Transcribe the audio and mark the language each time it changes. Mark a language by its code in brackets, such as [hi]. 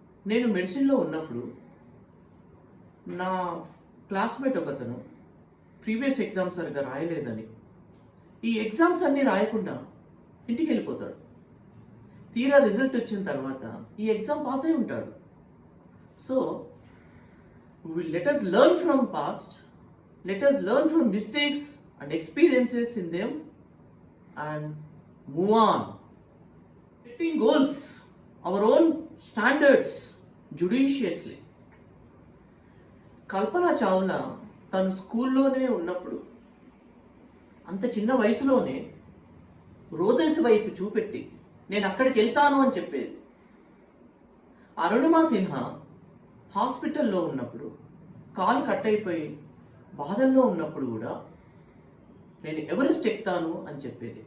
[te] నేను మెడిసిన్లో ఉన్నప్పుడు నా క్లాస్మేట్ ఒకతను ప్రీవియస్ ఎగ్జామ్స్ సరిగ్గా రాయలేదని, ఈ ఎగ్జామ్స్ అన్నీ రాయకుండా ఇంటికి వెళ్ళిపోతాడు. తీరా రిజల్ట్ వచ్చిన తర్వాత ఈ ఎగ్జామ్ పాస్ అయి ఉంటాడు. [en] So let us learn from past, let us learn from mistakes and experiences in them and move on. Setting goals, our own standards judiciously. [te] Kalpana Chawla తను స్కూల్లోనే ఉన్నప్పుడు అంత చిన్న వయసులోనే రోదేశ్ వైపు చూపెట్టి నేను అక్కడికి వెళ్తాను అని చెప్పేది. అరుణిమా సిన్హా హాస్పిటల్లో ఉన్నప్పుడు కాలు కట్ అయిపోయి బాధల్లో ఉన్నప్పుడు కూడా నేను ఎవరెస్ట్ ఎక్కుతాను అని చెప్పేది.